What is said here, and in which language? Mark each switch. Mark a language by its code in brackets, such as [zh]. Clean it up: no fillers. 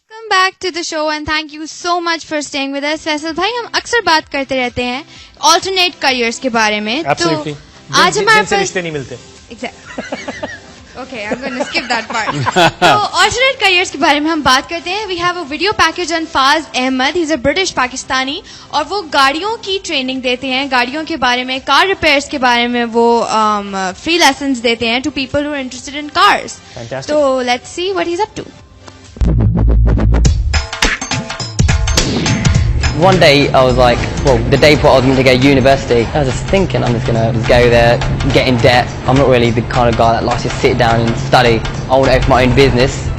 [en] Back to the show and thank you so much for staying with us. [ur] Faisal بھائی, ہم اکثر بات کرتے رہتے ہیں alternate careers کے بارے میں, تو آج ہمارے پاس رشتے نہیں ملتے. [en] Okay, I'm going to skip that part. [ur] So, alternate careers کے بارے میں ہم بات کرتے ہیں. [en] We have a video package on Faz Ahmed. He's a British Pakistani. [ur] اور وہ گاڑیوں کی ٹریننگ دیتے ہیں, گاڑیوں کے بارے میں, کار ریپیئرس کے بارے میں وہ free lessons دیتے ہیں [en] to people who are interested in cars. Fantastic. So, let's see what he's up to. One day I was like, well, the day before I was meant to go to university, I was just thinking I'm just going to go there, get in debt. I'm not really the kind of guy that likes to sit down and study. I want to open my own business.